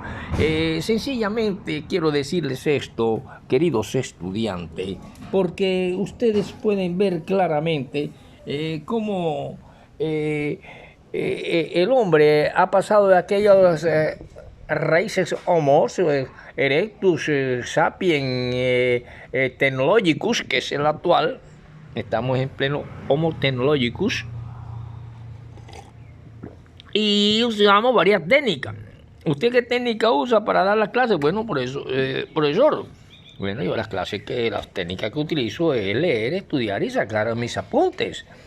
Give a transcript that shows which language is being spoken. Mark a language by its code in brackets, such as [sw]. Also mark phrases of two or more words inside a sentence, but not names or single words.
[es] Sencillamente quiero decirles esto, queridos estudiantes, porque ustedes pueden ver claramente cómo el hombre ha pasado de aquellas raíces Homo erectus, sapiens, technologicus, que es el actual. Estamos en pleno Homo technologicus y usamos varias técnicas. ¿Usted qué técnica usa para dar las clases? Bueno, por eso, profesor. Bueno, yo las técnicas que utilizo es leer, estudiar y sacar mis apuntes.